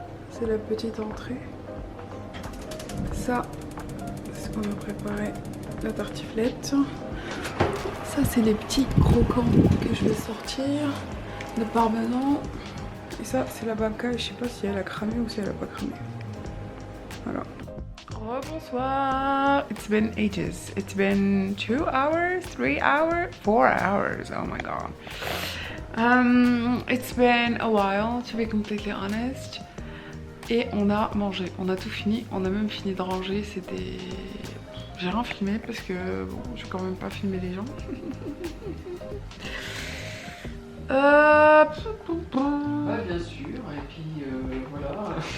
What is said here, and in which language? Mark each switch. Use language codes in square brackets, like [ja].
[fr] C'est la petite entrée. Ça, c'est ce qu'on a préparé, la tartiflette. Ça, c'est les petits croquants que je vais sortir de parmesan. Et ça, c'est la babka. Je sais pas si elle a cramé ou si elle a pas cramé. Voilà. Rebonsoir. [en] It's been ages. It's been 2 hours, 3 hours, 4 hours. Oh my god. It's been a while, to be completely honest. [fr] Et on a mangé, on a tout fini, on a même fini de ranger, c'était... J'ai rien filmé parce que bon, je vais quand même pas filmer les gens. Ah, bien sûr, et puis voilà.